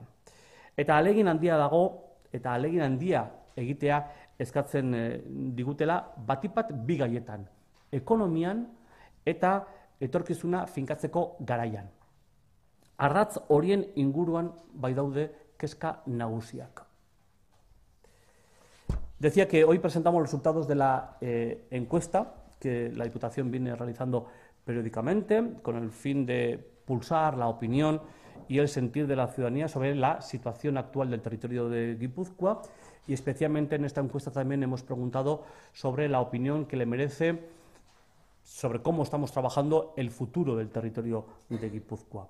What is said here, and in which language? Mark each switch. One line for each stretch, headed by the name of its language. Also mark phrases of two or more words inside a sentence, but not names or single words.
Basque: Eta ahalegin handia dago, eta ahalegin handia egitea eskatzen digutela batipat bi gaietan, ekonomian eta etorkizuna finkatzeko garaian. Ardatz horien inguruan bai daude kezka nagusiak.
Spanish: Decía que hoy presentamos los resultados de la encuesta que la Diputación viene realizando periódicamente con el fin de pulsar la opinión y el sentir de la ciudadanía sobre la situación actual del territorio de Guipúzcoa, y especialmente en esta encuesta también hemos preguntado sobre la opinión que le merece sobre cómo estamos trabajando el futuro del territorio de Guipúzcoa.